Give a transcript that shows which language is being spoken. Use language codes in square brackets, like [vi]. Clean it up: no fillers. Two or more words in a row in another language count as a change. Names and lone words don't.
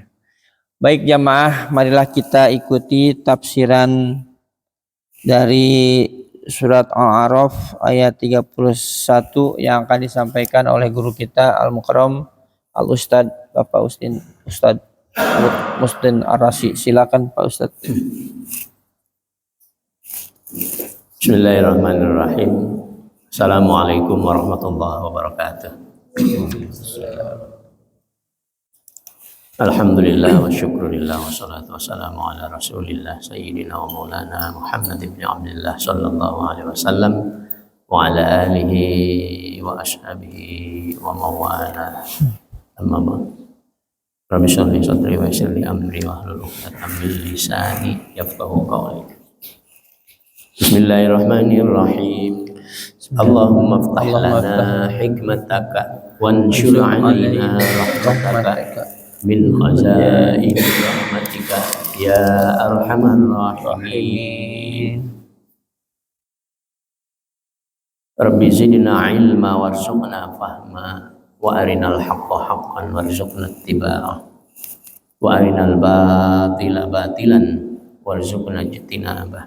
[id] Baik jamaah, marilah kita ikuti tafsiran dari surat Al-A'raf ayat 31 yang akan disampaikan oleh guru kita Al-Mukarram Al-Ustadz Bapak Ustadz Mustin Ar-Rasyid. Silakan Pak Ustadz. [ar] Bismillahirrahmanirrahim. السلام عليكم ورحمة الله وبركاته. الحمد لله والشكر لله والصلاة والسلام على رسول الله سيدنا ومولانا محمد بن عبد الله صلى الله عليه وسلم وعلى آله وأصحابه وموالاه أما بعد. رب اشرح لي صدري ويسر لي أمري واحلل عقدة من لساني يفقهوا قولي. Bismillahirrahmanirrahim. اللهم افتح لنا حكمتك وانشر علينا رحمتك من خزائن رحمتك يا أرحم الراحمين. رب زدنا علما وارزقنا فهما وأرنا الحق حقا وارزقنا اتباعه وأرنا الباطل باطلا وارزقنا اجتنابه.